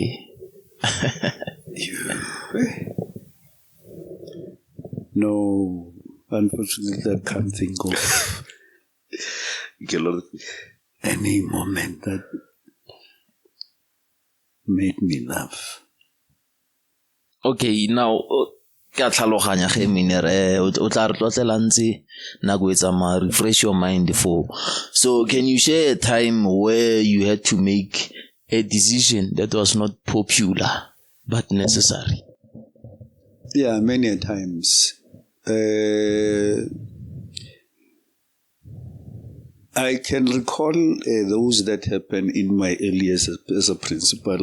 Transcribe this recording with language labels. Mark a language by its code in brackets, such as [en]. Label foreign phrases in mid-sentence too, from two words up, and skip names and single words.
[en] No, unfortunately, I can't think of any moment that made me laugh. Okay, now, [tn] ka tlhaloganya ge Tenure o tla re tlotlela ntse nako e tsamaya, [en] refresh your mind for. So can you share a time where you had to make a decision that was not popular but necessary? Yeah, many times. I can recall those that happened in my early years as a principal.